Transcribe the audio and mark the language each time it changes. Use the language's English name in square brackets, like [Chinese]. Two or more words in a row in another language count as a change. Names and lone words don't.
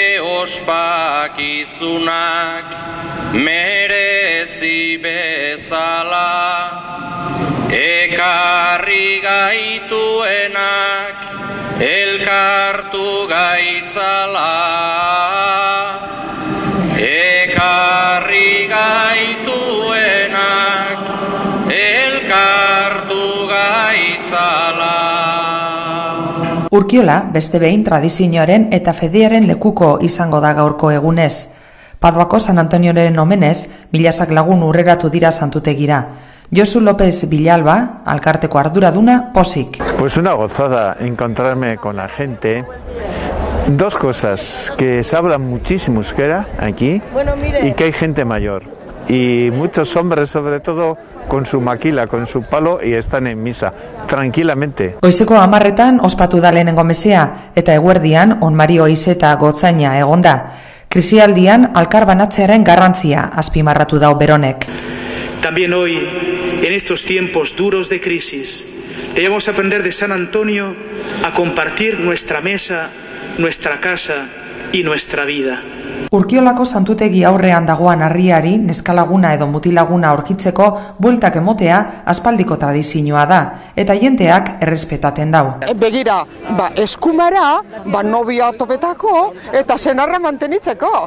[Basque] ospakizunak merezi bezala, ekarri gaituenak elkartu gaitzala, ekarri gaituenak elkartu gaitzala. Urkiola, beste behin tradizioaren eta fedearen lekuko izango da gaurko egunez. Paduako San Antonioren omenez, milazak lagun urreratu dira santutegira. Josu López Villalba, alkarteko arduraduna, pozik. [Spanish] Pues una gozada encontrarme con la gente. Dos cosas, que se habla muchísimo euskera aquí y que hay gente mayor. Y muchos hombres, sobre todo, con su maquila, con su palo, y están en misa, tranquilamente. [Basque] Goizeko 10etan ospatu da lehenengo mesea, eta eguerdian onmario izeta gotzaina egonda. Krisialdian alkar banatzearen garrantzia azpimarratu dau Beronek. [Spanish] También hoy, en estos tiempos duros de crisis, debemos aprender de San Antonio a compartir nuestra mesa, nuestra casa y nuestra vida. [Basque] Urkiolako santutegi aurrean dagoan harriari neskalaguna edo mutilaguna aurkitzeko bueltak emotea aspaldiko tradizioa da, eta jenteak errespetaten dau. Begira, eskumara, nobia topetako eta senarra mantenitzeko.